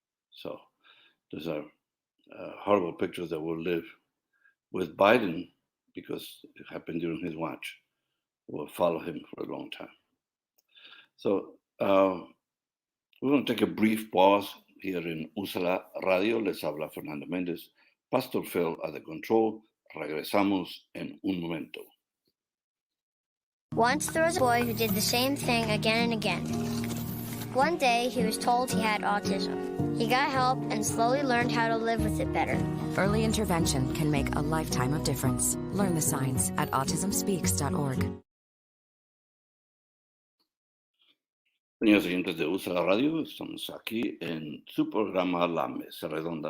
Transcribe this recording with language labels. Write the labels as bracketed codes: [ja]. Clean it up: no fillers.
[en] So those are horrible pictures that will live with Biden, because it happened during his watch. Will follow him for a long time. So we're going to take a brief pause here in USALA Radio. [es] Les habla Fernando Méndez. [en] Pastor Phil at the control. [es] Regresamos en un momento. [en] Once there was a boy who did the same thing again and again. One day, he was told he had autism. He got help and slowly learned how to live with it better. Early intervention can make a lifetime of difference. Learn the signs at autismspeaks.org. [es] Señores oyentes de USALA Radio, estamos aquí en su programa La Mesa Redonda.